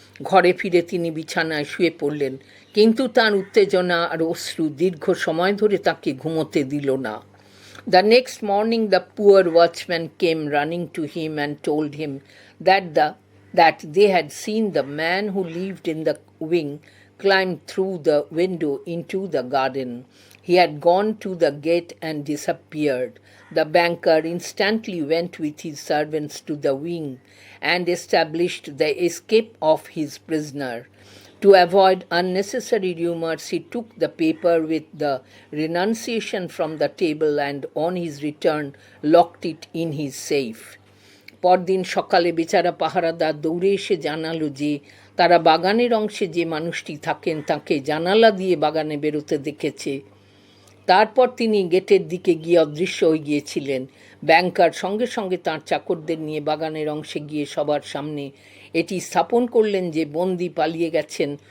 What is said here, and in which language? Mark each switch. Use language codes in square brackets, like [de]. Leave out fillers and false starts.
[bn] ঘরে ফিরে তিনি বিছানায় শুয়ে পড়লেন, কিন্তু তাঁর উত্তেজনা আর অশ্রু দীর্ঘ সময় ধরে তাকে ঘুমোতে দিল না। [en] The next morning the poor watchman came running to him and told him that they had seen the man who lived in the wing climb through the window into the garden. He had gone to the gate and disappeared. The banker instantly went with his servants to the wing and established the escape of his prisoner. To avoid unnecessary rumors, he took the paper with the renunciation from the table and on his return locked it in his safe. [bn] পরদিন সকালে বেচারা পাহারাদার দৌড়ে এসে জানালো যে তারা বাগানের অংশে যে মানুষটি থাকেন তাকে জানালা দিয়ে বাগানে বেরোতে দেখেছে। তারপর তিনি গেটের দিকে গিয়ে অদৃশ্য হয়ে গিয়েছিলেন। ব্যাংকার সঙ্গে সঙ্গে তাঁর চাকরদের নিয়ে বাগানের অংশে গিয়ে সবার সামনে এটি স্থাপন করলেন যে বন্দি পালিয়ে গেছেন।